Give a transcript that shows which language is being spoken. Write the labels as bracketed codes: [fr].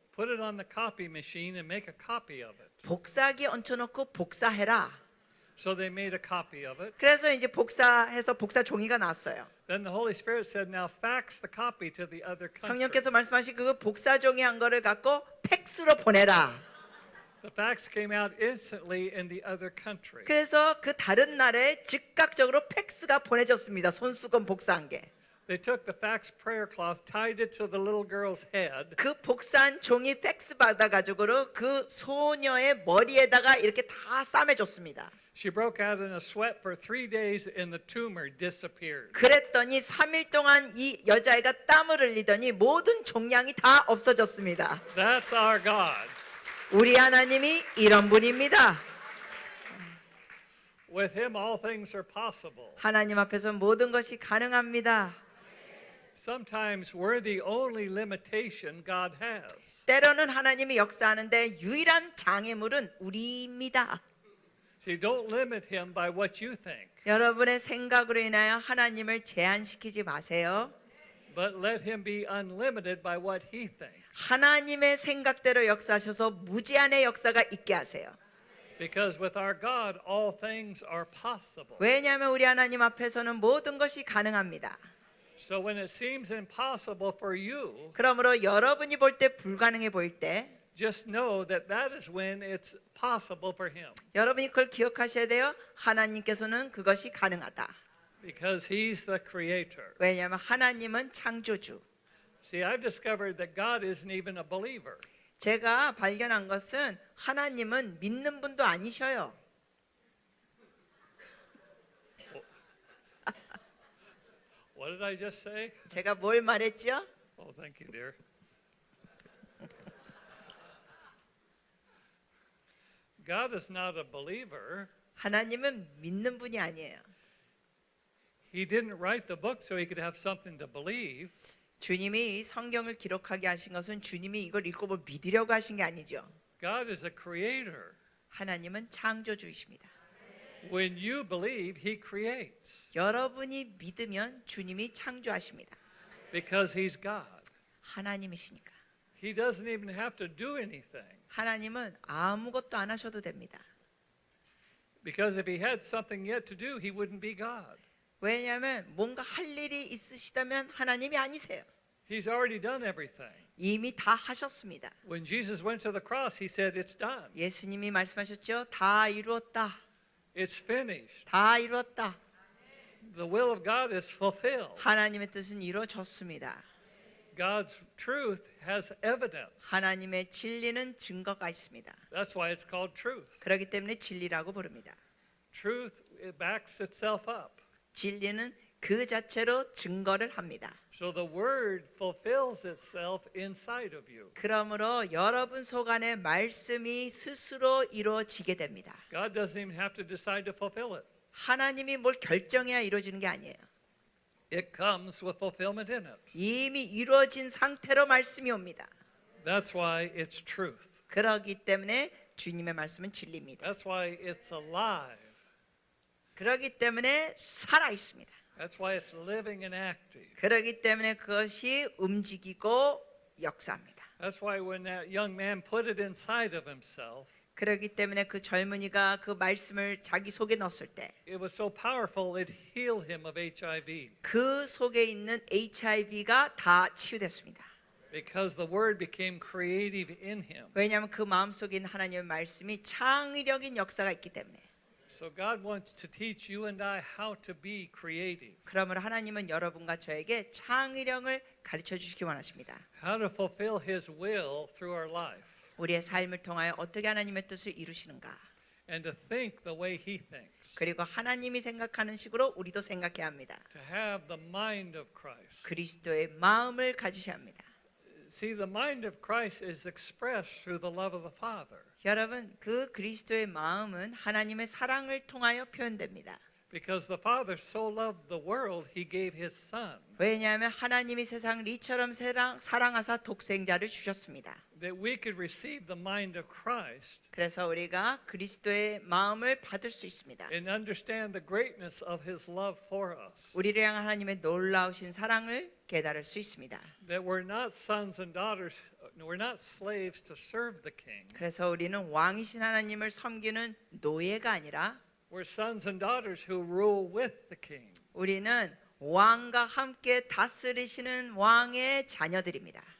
[en] put it on the copy machine and make a copy of it. [ko] 복사기에 얹혀놓고 복사해라. [en] So they made a copy of it. [ko] 그래서 이제 복사해서 복사 종이가 나왔어요. [en] Then the Holy Spirit said, now fax the copy to the other country. [ko] 성령께서 말씀하신 그 복사 종이 한 거를 갖고 팩스로 보내라. [en] The fax came out instantly in the other country. [ko] 그래서 그 다른 나라에 즉각적으로 팩스가 보내졌습니다. 손수건 복사한 게. [en] They took the fax prayer cloth, tied it to the little girl's head, [ko] 그 복사한 종이 팩스 받아가지고 그 소녀의 머리에다가 이렇게 다 싸매줬습니다. [en] she broke out in a sweat for 3 days and the tumor disappeared. [ko] 그랬더니 3일 동안 이 여자애가 땀을 흘리더니 모든 종양이 다 없어졌습니다. [en] That's our God. [ko] 우리 하나님이 이런 분입니다. [en] With him all things are possible. [ko] 하나님 앞에서 모든 것이 가능합니다. [en] Sometimes we're the only limitation God has. [ko] 때로는 하나님이 역사하는데 유일한 장애물은 우리입니다. [en] See, don't limit him by what you think, [ko] 여러분의 생각으로 인하여 하나님을 제한시키지 마세요. [en] but let him be unlimited by what he thinks. [ko] 하나님의 생각대로 역사하셔서 무제한의 역사가 있게 하세요. [en] Because with our God, all things are possible. [ko] 왜냐하면 우리 하나님 앞에서는 모든 것이 가능합니다. [en] So when it seems impossible for you, [ko] 그러므로 여러분이 볼 때 불가능해 보일 때 [en] just know that that is when it's possible for him [ko] 여러분이 그걸 기억하셔야 돼요. 하나님께서는 그것이 가능하다. [en] because he's the creator. [ko] 왜냐하면 하나님은 창조주. [en] See, I've discovered that God isn't even a believer. [ko] 제가 발견한 것은 하나님은 믿는 분도 아니셔요. [en] What did I just say? [ko] 제가 뭘 말했죠? [en] Oh, thank you, dear. God is not a believer. [ko] 하나님은 믿는 분이 아니에요. [en] He didn't write the book so he could have something to believe. [ko] 주님이 성경을 기록하게 하신 것은 주님이 이걸 읽고 뭐 믿으려고 하신 게 아니죠. [en] God is a creator. [ko] 하나님은 창조주이십니다. [en] When you believe, he creates [ko] 여러분이 믿으면 주님이 창조하십니다. [en] because he's God. [ko] 하나님이시니까. [en] He doesn't even have to do anything [ko] 하나님은 아무것도 안 하셔도 됩니다. [en] because if he had something yet to do, he wouldn't be God. [ko] 왜냐하면 뭔가 할 일이 있으시다면 하나님이 아니세요. [en] He's already done everything. [ko] 이미 다 하셨습니다. [en] When Jesus went to the cross, he said, "It's done. [ko] 예수님이 말씀하셨죠. 다 이루었다. [en] It's finished. [ko] 다 이루었다. [en] The will of God is fulfilled. [ko] 하나님의 뜻은 이루어졌습니다. [en] God's truth has evidence. [ko] 하나님의 진리는 증거가 있습니다. [en] That's why it's called truth. [ko] 그렇기 때문에 진리라고 부릅니다. [en] Truth, it backs itself up. [ko] 진리는 그 자체로 증거를 합니다. [en] So the word fulfills itself inside of you. [ko] 그러므로 여러분 속 안에 말씀이 스스로 이루어지게 됩니다. [en] God doesn't even have to decide to fulfill it. [ko] 하나님이 뭘 결정해야 이루어지는 게 아니에요. [en] It comes with fulfillment in it. [ko] 이미 이루어진 상태로 말씀이 옵니다. [en] That's why it's truth. [ko] 그렇기 때문에 주님의 말씀은 진리입니다. [en] That's why it's alive. [ko] 그렇기 때문에 살아 있습니다. [en] That's why it's living and active. [ko] 그렇기 때문에 그것이 움직이고 역사합니다. [en] That's why when that young man put it inside of himself, [ko] 그렇기 때문에 그 젊은이가 그 말씀을 자기 속에 넣었을 때 그 [en] it was so powerful it healed him of HIV [ko] 속에 있는 HIV가 다 치유됐습니다. [en] because the word became creative in him. [ko] 왜냐하면 그 마음속에 있는 하나님의 말씀이 창의력인 역사가 있기 때문에. [en] So God wants to teach you and I how to be creative, [ko] 그러므로 하나님은 여러분과 저에게 창의력을 가르쳐 주시기 원하십니다. [en] how to fulfill His will through our life, [ko] 우리의 삶을 통하여 어떻게 하나님의 뜻을 이루시는가. [en] and to think the way He thinks, [ko] 그리고 하나님이 생각하는 식으로 우리도 생각해야 합니다. [en] to have the mind of Christ. [ko] 그리스도의 마음을 가지셔야 합니다. [en] See, the mind of Christ is expressed through the love of the Father. [ko] 여러분, 그 그리스도의 마음은 하나님의 사랑을 통하여 표현됩니다. [en] Because the Father so loved the world, He gave His Son, [ko] 왜냐하면 하나님이 세상을 이처럼 사랑하사 독생자를 주셨습니다. [en] that we could receive the mind of Christ [ko] 그래서 우리가 그리스도의 마음을 받을 수 있습니다. [en] and understand the greatness of His love for us. [ko] 우리를 향한 하나님의 놀라우신 사랑을 깨달을 수 있습니다. [en] That we're not sons and daughters, we're not slaves to serve the King. [ko] 그래서 우리는 왕이신 하나님을 섬기는 노예가 아니라 [en] We're sons and daughters who rule with the King. [ko] 우리는 왕과 함께 다스리시는 왕의 자녀들입니다.